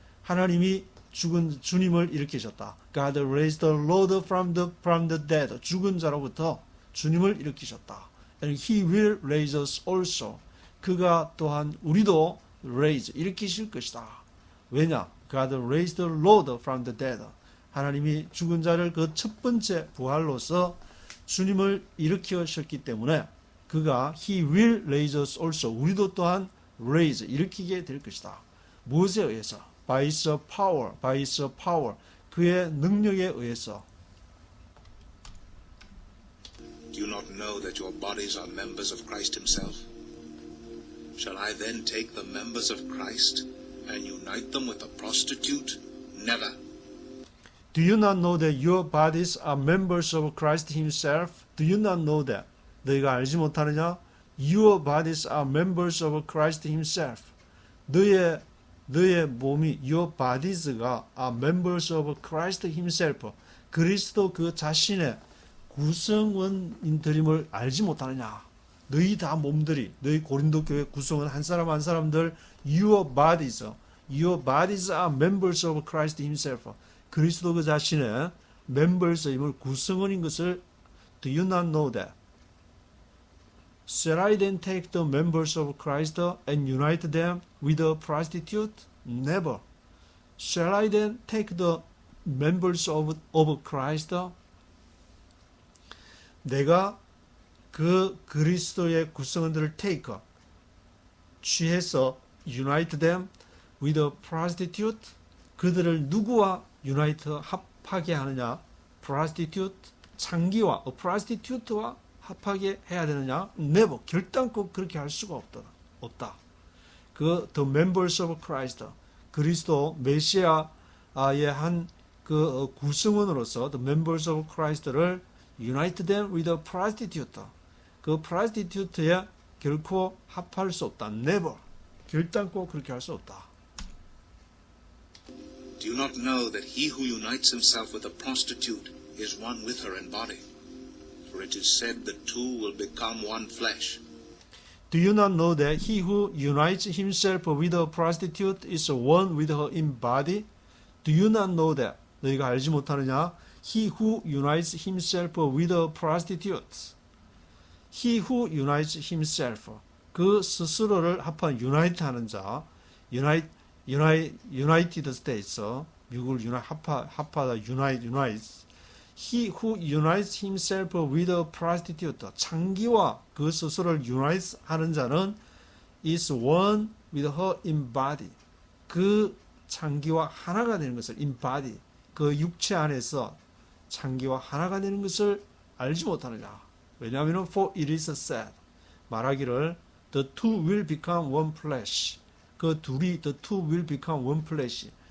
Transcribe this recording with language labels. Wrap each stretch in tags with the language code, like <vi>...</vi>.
<ko>하나님이 주님을 일으키셨다.</ko> <en>God raised the Lord from the dead.</en> <ko>죽은 자로부터 주님을 일으키셨다.</ko> <en>and he will raise us also.</en> <ko>그가 또한 우리도 raise 일으키실 것이다. 왜냐?</ko> <en>God raised the Lord from the dead.</en> <ko>하나님이 죽은 자를 그 첫 번째 부활로서 주님을 일으키셨기 때문에 그가</ko> <en>he will raise us also.</en> <ko>우리도 또한 raise 일으키게 될 것이다. 무엇에 의해서?</ko> <en>by his power, by his power.</en> <ko>그의 능력에 의해서.</ko> <en>Do you not know that your bodies are members of Christ himself? Shall I then take the members of Christ and unite them with a prostitute? Never. Do you not know that your bodies are members of Christ himself? Do you not know that?</en> <ko>너희가 알지 못하느냐?</ko> <en>Your bodies are members of Christ himself.</en> <ko>너의 몸이</ko> <en>your bodies가 are members of Christ himself.</en> <ko>그리스도 그 자신의 구성원인들임을 알지 못하느냐? 너희 다 몸들이 너희 고린도 교회 구성원 한 사람 한 사람들</ko> <en>your bodies are members of Christ himself.</en> <ko>그리스도 그 자신의 members임을 구성원인 것을</ko> <en>do you not know that? Shall I then take the members of Christ and unite them with a prostitute? Never. Shall I then take the members of Christ?</en> <ko>내가 그 그리스도의 구성원들을 take, 취해서</ko> <en>unite them with a prostitute,</en> <ko>그들을 누구와 unite, 합하게 하느냐? prostitute, 창기와 prostitute와 합하게 해야 되느냐? never, 결단코 그렇게 할 수가 없다. 그</ko> <en>the members of Christ,</en> <ko>그리스도 메시아의 한 그 구성원으로서 the members of Christ를</ko> <en>unite them with a prostitute,</en> <ko>그 prostitute에 결코 합할 수 없다. never, 결단코 그렇게 할 수 없다.</ko> <en>Do you not know that he who unites himself with a prostitute is one with her in body? For it is said the two will become one flesh. Do you not know that he who unites himself with a prostitute is one with her in body? Do you not know that?</en> <ko>너희가 알지 못하느냐?</ko> <en>He who unites himself with a prostitute. He who unites himself.</en> <ko>그 스스로를 합한 unite 하는 자. United States. 미국을 합하다 unites.</ko> <en>He who unites himself with a prostitute.</en> <ko>창기와 그 스스로를 unite 하는 자는</ko> <en>is one with her in body.</en> <ko>그 창기와 하나가 되는 것을</ko> <en>in body.</en> <ko>그 육체 안에서 창기와 하나가 되는 것을 알지 못하느냐. 왜냐하면</ko> <en>for it is said.</en> <ko>말하기를</ko> <en>the two will become one flesh.</en> <ko>그 둘이</ko> <en>the two will become one flesh.</en>